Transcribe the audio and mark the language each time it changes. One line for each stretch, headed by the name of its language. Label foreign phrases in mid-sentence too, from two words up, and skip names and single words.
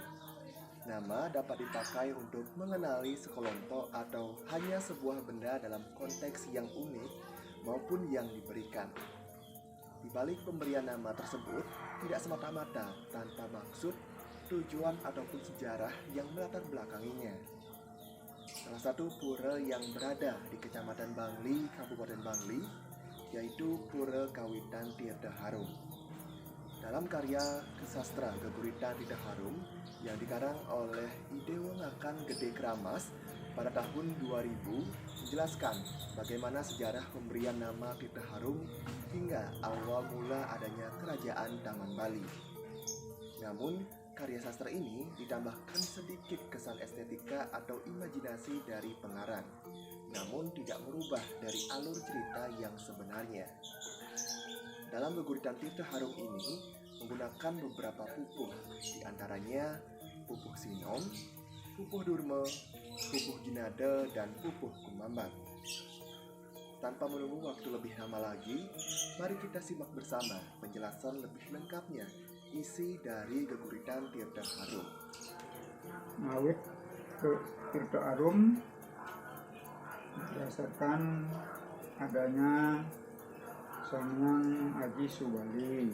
Indonesian: Nama dapat dipakai untuk mengenali sekelompok atau hanya sebuah benda dalam konteks yang unik maupun yang diberikan. Di balik pemberian nama tersebut tidak semata-mata tanpa maksud, tujuan ataupun sejarah yang melatar belakanginya. Salah satu pura yang berada di Kecamatan Bangli, Kabupaten Bangli, yaitu Pura Kawitan Tirta Harum. Dalam karya sastra Geguritan Tirta Harum yang dikarang oleh Idewo Ngakan Gede Kramas pada tahun 2000 menjelaskan bagaimana sejarah pemberian nama Tirta Harum hingga awal mula adanya Kerajaan Taman Bali. Namun, karya sastra ini ditambahkan sedikit kesan estetika atau imajinasi dari pengarang, namun tidak merubah dari alur cerita yang sebenarnya. Dalam Geguritan Tirta Harum ini menggunakan beberapa pupuh, di antaranya pupuh sinom, pupuh durma, pupuh jinade, dan pupuh kumambang. Tanpa menunggu waktu lebih lama lagi, mari kita simak bersama penjelasan lebih lengkapnya isi dari Geguritan Tirta Harum. Ngawit ke Tirta Harum berdasarkan adanya Sanghyang Aji Subali.